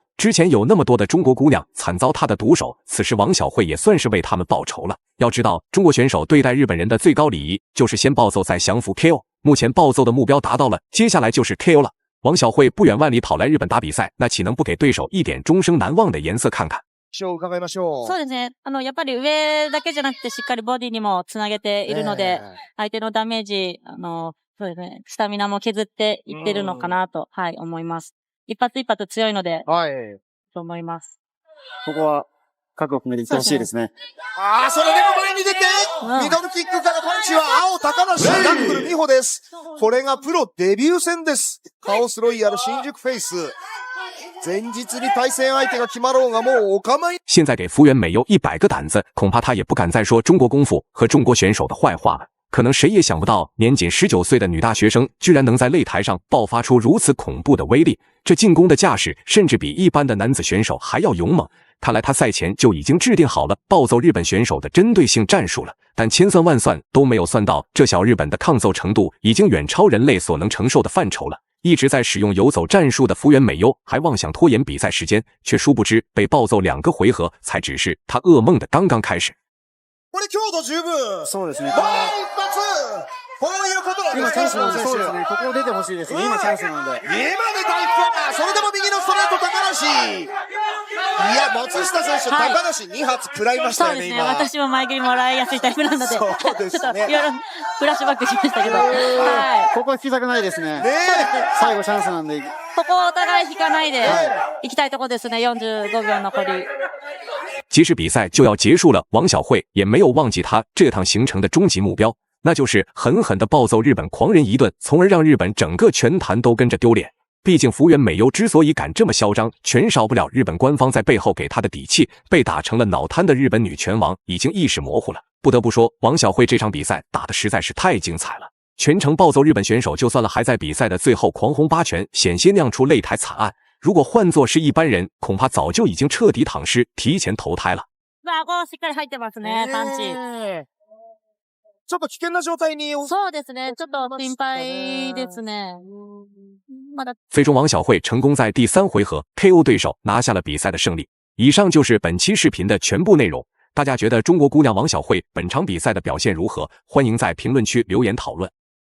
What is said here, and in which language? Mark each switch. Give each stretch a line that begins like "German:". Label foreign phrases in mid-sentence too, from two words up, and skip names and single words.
Chinese: 之前有那么多的中国姑娘惨遭他的毒手，此时王晓慧也算是为他们报仇了。要知道，中国选手对待日本人的最高礼仪就是先暴揍再降服 KO。目前暴揍的目标达到了，接下来就是 KO 了。王晓慧不远万里跑来日本打比赛，那岂能不给对手一点終生難忘的顏色看看？
Japanese: 伺いましょう。そうですね。やっぱり上だけじゃなくてしっかりボディにもつなげているので、相手のダメージ、そうですね、スタミナも削っていってるのかなと、はい、思います。一発一発強いので、はい、と思います。ここは覚悟を決めていってほしいですね。それでも前に出て、ミドルキックからパンチは青高梨、ナックル美穂です。これがプロデビュー戦です。カオスロイヤル新宿フェイス。前日に対戦相手が決まろうがもうお構い。
Chinese: 现在给福原美优100个胆子，恐怕他也不敢再说中国功夫和中国选手的坏话了。可能谁也想不到，年仅19岁的女大学生居然能在擂台上爆发出如此恐怖的威力，这进攻的架势甚至比一般的男子选手还要勇猛。看来他赛前就已经制定好了暴揍日本选手的针对性战术了，但千算万算都没有算到，这小日本的抗揍程度已经远超人类所能承受的范畴了。一直在使用游走战术的福原美优还妄想拖延比赛时间，却殊不知被暴揍2个回合才只是他噩梦的刚刚开始。
Japanese: これ強度十分。そうですね。もう一発。こういうことなんですね。今チャンスなんで、そうですね。ここ出てほしいですね。今チャンスなんで。今で大ファン。それでも右のストレート高梨。いや、松下選手、高梨2発食らいましたよね、今。私も前蹴りもらいやすいタイプなので、そうですね。ちょっといろいろフラッシュバックしましたけど、はい。ここは引きたくないですね。最後チャンスなんで。ここをお互い引かないで行きたいところですね。45秒残り。
Chinese: 即使比赛就要结束了，王晓慧也没有忘记他这趟行程的终极目标，那就是狠狠地暴揍日本狂人一顿，从而让日本整个拳坛都跟着丢脸。毕竟福原美优之所以敢这么嚣张，全少不了日本官方在背后给他的底气。被打成了脑瘫的日本女拳王已经意识模糊了。不得不说，王晓慧这场比赛打得实在是太精彩了，全程暴揍日本选手，就算了，还在比赛的最后狂轰8拳，险些酿出擂台惨案。如果换作是一般人，恐怕早就已经彻底躺尸，提前投胎了。
Japanese: 顎しっかり入ってますね、パンチ。ちょっと危険な状態に。そうですね、ちょっと心配ですね。
Chinese: 最终王晓慧成功在第3回合 KO 对手，拿下了比赛的胜利。以上就是本期视频的全部内容。大家觉得中国姑娘王晓慧本场比赛的表现如何？欢迎在评论区留言讨论。